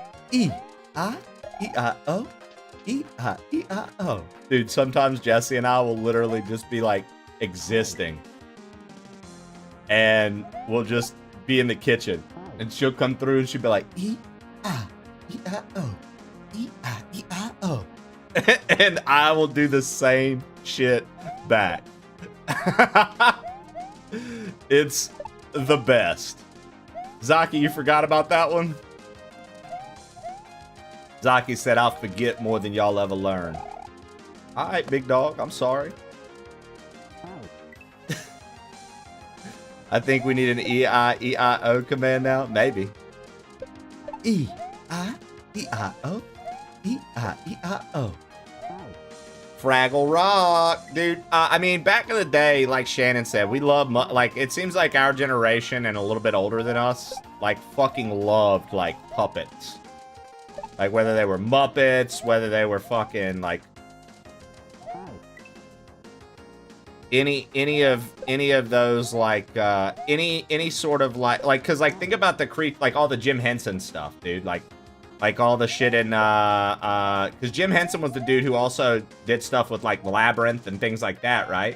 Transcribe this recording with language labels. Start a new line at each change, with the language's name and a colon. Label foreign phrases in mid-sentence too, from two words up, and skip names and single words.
English: E-I-E-I-O. E-I-E-I-O. Dude, sometimes Jesse and I will literally just be like existing. And we'll just be in the kitchen. And she'll come through and she'll be like, E-I-E-I-O. E-I-E-I-O. And I will do the same shit back. It's the best. Zaki, you forgot about that one? Zaki said, I'll forget more than y'all ever learn. All right, big dog, I'm sorry. I think we need an E-I-E-I-O command now. Maybe. E-I-E-I-O. E-I-E-I-O. Fraggle Rock, dude. I mean, back in the day, like Shannon said, we love, like, it seems like our generation and a little bit older than us, like, fucking loved, like, puppets. Like, whether they were Muppets, whether they were fucking, like, any of those, like, any sort of, like, cause, like, think about like, all the Jim Henson stuff, dude, like all the shit in, cause Jim Henson was the dude who also did stuff with, like, Labyrinth and things like that, right?